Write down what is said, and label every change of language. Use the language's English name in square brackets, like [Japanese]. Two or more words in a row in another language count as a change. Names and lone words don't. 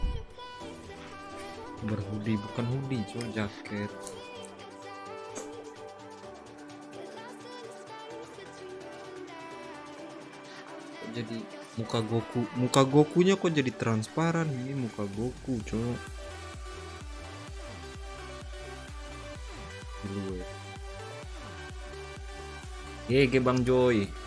[Indonesian] Berhoodie, bukan hoodie Jo, jaket. Jadi muka Gokunya kok jadi transparan ini, muka Goku cok. Luar. GG Bang Joy.